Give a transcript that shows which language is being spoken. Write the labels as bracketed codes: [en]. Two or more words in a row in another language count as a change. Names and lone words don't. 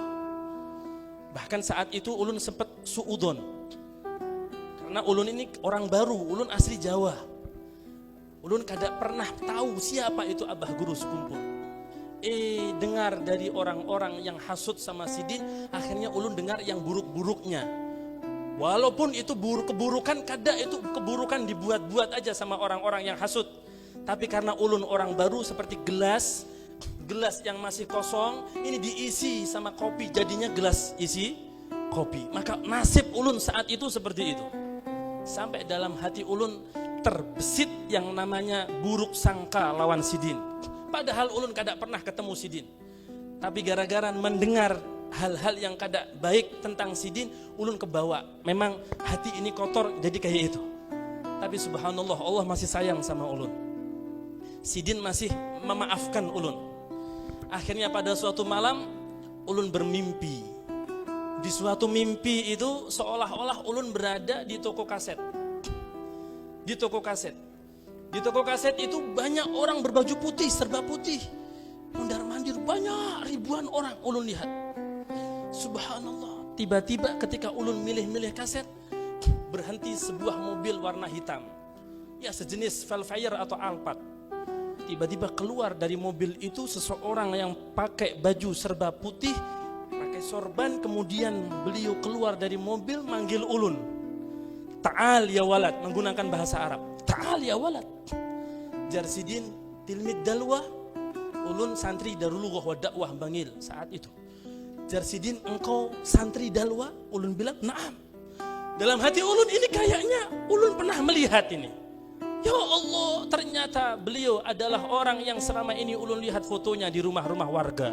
[id] Bahkan saat itu ulun sempat suudon. Karena ulun ini orang baru, ulun asli Jawa. Ulun kada pernah tahu siapa itu abah guru sekumpul. Dengar dari orang-orang yang hasut sama Sidin, akhirnya ulun dengar yang buruk-buruknya. Walaupun itu keburukan, kada itu keburukan dibuat-buat aja sama orang-orang yang hasut. Tapi karena ulun orang baru seperti gelas yang masih kosong, ini diisi sama kopi, jadinya gelas isi kopi. Maka nasib ulun saat itu seperti itu. Sampai dalam hati ulun terbesit yang namanya buruk sangka lawan Sidin. Padahal ulun kada pernah ketemu Sidin. Tapi gara-gara mendengar hal-hal yang kada baik tentang Sidin, ulun kebawa. Memang hati ini kotor jadi kayak itu. Tapi subhanallah, Allah masih sayang sama ulun. Sidin masih memaafkan ulun. Akhirnya pada suatu malam ulun bermimpi. Di suatu mimpi itu seolah-olah ulun berada di toko kaset. Di toko kaset. Di toko kaset itu banyak orang berbaju putih, serba putih. Mondar-mandir banyak ribuan orang ulun lihat. Subhanallah, tiba-tiba ketika ulun milih-milih kaset, berhenti sebuah mobil warna hitam. Ya sejenis Velfire atau Alphard. Tiba-tiba keluar dari mobil itu seseorang yang pakai baju serba putih, pakai sorban, kemudian beliau keluar dari mobil manggil ulun. [ar] Ta'al ya walad, [id] menggunakan bahasa Arab. [ar] Ta'al ya walad. [id] Jar Sidin [ar] tilmid dalwah, [id] ulun santri Darulullah wa dakwah Bangil saat itu. Jar Sidin, engkau santri dalwah? Ulun bilang, "Na'am." Dalam hati ulun ini kayaknya ulun pernah melihat ini. Ya Allah, ternyata beliau adalah orang yang selama ini ulun lihat fotonya di rumah-rumah warga.